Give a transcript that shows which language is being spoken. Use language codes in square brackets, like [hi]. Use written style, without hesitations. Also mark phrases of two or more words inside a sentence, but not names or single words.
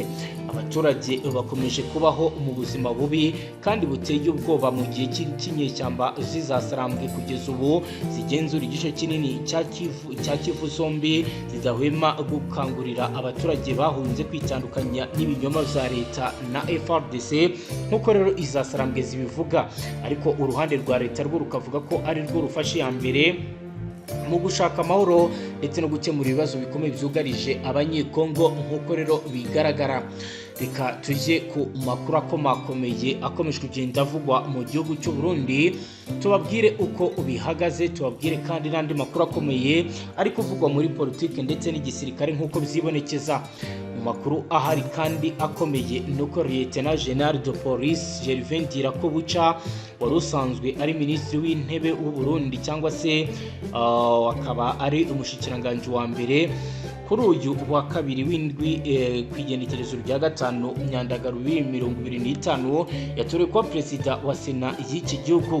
[rw] Abaturage bakomeje kubaho mu buzima bubi kandi buteye ubwoba mu gihe cy'inyeshyamba zizasarambwe kugeza ubu zigenzura igice kinini cya Kivu zombi, zidahwema gukangurira abaturage bahunze kwitandukanya n'ibinyoma bya leta na FARDC nk'uko rero izasarambwe zibivuga. Ariko uruhande rwa leta rwo rukavuga ko ari rwo rufashe ya mbere mu gushaka amahoro ndetse no gukemura ibibazo bikomeye byugarije abanyekongo nk'uko rero bigaragara. Reka tujye ku makuru akomakomeye akomeje kugenda avugwa mu gihugu cy'u Burundi, tubabwire uko bihagaze, tubabwire kandi n'andi makuru akomeye ari kuvugwa muri politiki ndetse n'igisirikare nk'uko byibonekeza. Mu makuru ahari kandi akomeye nuko Lieutenant General de Police Gervais Ndirakobuca wari usanzwe ari minisitiri w'intebe w'u Burundi cyangwa se akaba ari umushikiranganji wa mbere kuri uyu wa kabiri w'indwi ku igenekerezo rya 5 Myandagaro 2025 yatorewe kuba perezida wa Sena y'iki gihugu.